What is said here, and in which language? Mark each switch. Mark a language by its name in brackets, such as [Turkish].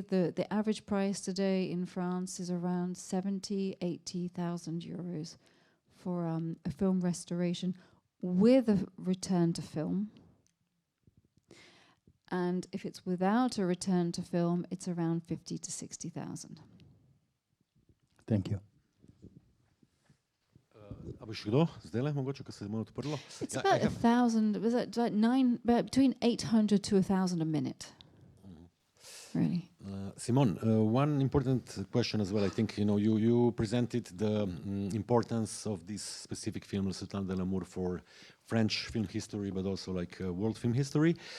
[English] The average price today in France is around 80,000 euros for a film restoration with a return to film. And if it's without a return to film, it's around 50 to 60,000. Thank you. [Slovenian] A boš kdo zdajle, mogoče, ko se je malo odprlo? [English] It's about 1,000, was it like between 800 to 1,000 a minute. Really. Simone, one important question as well. I think you presented the importance of this specific film, Sultanka de l'amour, for French film history, but also like world film history.